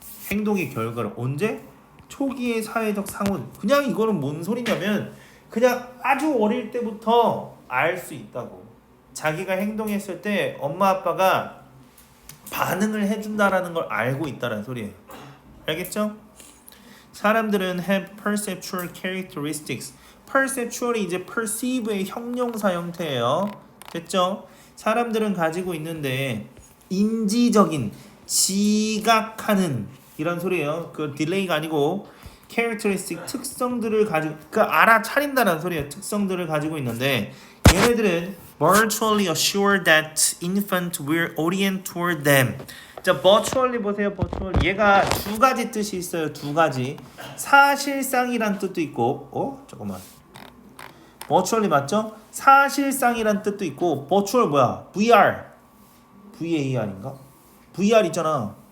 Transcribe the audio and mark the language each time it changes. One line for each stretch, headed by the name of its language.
Korean: 행동의 결과를 언제? 초기의 사회적 상호. 그냥 이거는 뭔 소리냐면 그냥 아주 어릴 때부터 알 수 있다고. 자기가 행동했을 때 엄마 아빠가 반응을 해준다라는 걸 알고 있다라는 소리예요. 알겠죠? 사람들은
English: have perceptual characteristics.
Korean: perceptual이 이제 perceive의 형용사 형태예요. 됐죠? 사람들은 가지고 있는데 인지적인 지각하는 이런 소리예요. 그 딜레이가 아니고 characteristic 특성들을 가지고 알아차린다는 소리예요. 특성들을 가지고 있는데 얘네들은
English: virtually assure that infant will orient toward them.
Korean: 자, virtually 보세요. virtual. 얘가 두 가지 뜻이 있어요. 두 가지. 사실상이란 뜻도 있고, 잠깐만. virtually 맞죠? 사실상이란 뜻도 있고, virtual 뭐야? VR. VAR인가? VR 있잖아.